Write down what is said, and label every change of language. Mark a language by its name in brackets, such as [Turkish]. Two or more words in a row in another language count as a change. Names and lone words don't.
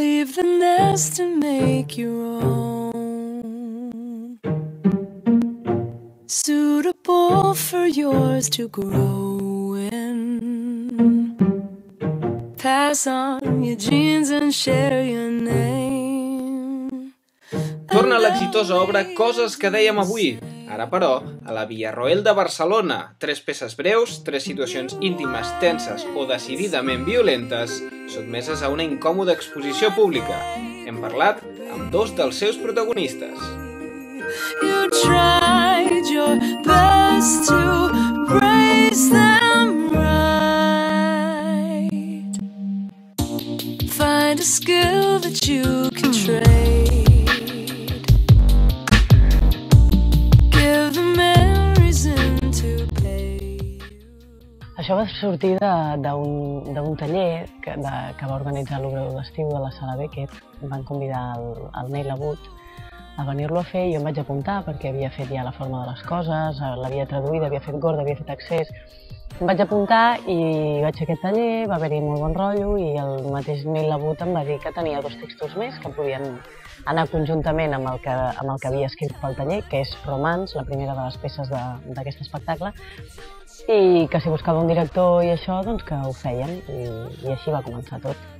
[English] Leave the nest and make your own, suitable for yours to grow in. Pass on your genes and share your name. [Catalan] Torna l'exitosa obra Coses que dèiem avui, ara però a la Villarroel de Barcelona. 3 peces breus, 3 situacions íntimes, tenses o decididament violentes, sotmeses a una incòmoda exposició pública. Hem parlat amb 2 dels seus protagonistes. [English] You tried your best to raise them right. Find a skill that you can trade. Give the memories into play. [Catalan] Això va sortir d'un taller que va organitzar l'Obreu d'Estiu de la Sala Beckett. Em van convidar el Neil Labut a venir-lo a fer i jo em vaig apuntar perquè havia fet ja La forma de les coses, l'havia traduïda, havia fet Gorda, havia fet Accés. Em vaig apuntar i vaig fer aquest taller, va haver-hi molt bon rotllo i el mateix Neil Labut em va dir que tenia 2 textos més que podien anar conjuntament amb el que havia escrit pel taller, que és Romance, la primera de les peces d'aquest espectacle, i que si buscava un director i això, doncs que ho feien i així va començar tot.